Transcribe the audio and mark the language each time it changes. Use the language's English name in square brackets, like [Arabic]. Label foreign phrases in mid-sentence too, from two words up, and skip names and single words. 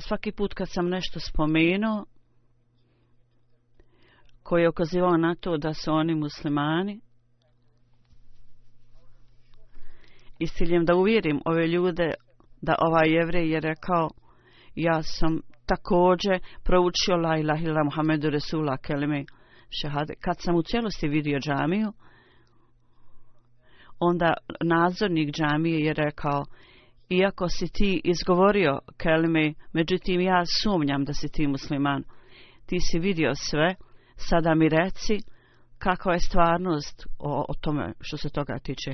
[Bosnian] Svaki put kad sam nešto spomenuo, koji je ukazivao na to da su oni muslimani, i s ciljem da uvjerim ove ljude da ovaj Jevrej je rekao, ja sam također proučio [Arabic] لا إله إلا محمد رسول [Bosnian] kelime šehade. Kad sam u cijelosti vidio džamiju, onda nadzornik džamije je rekao, iako si ti izgovorio kelime, međutim ja sumnjam da si ti musliman. Ti si vidio sve, sada mi reci kakva je stvarnost o tome što se toga tiče.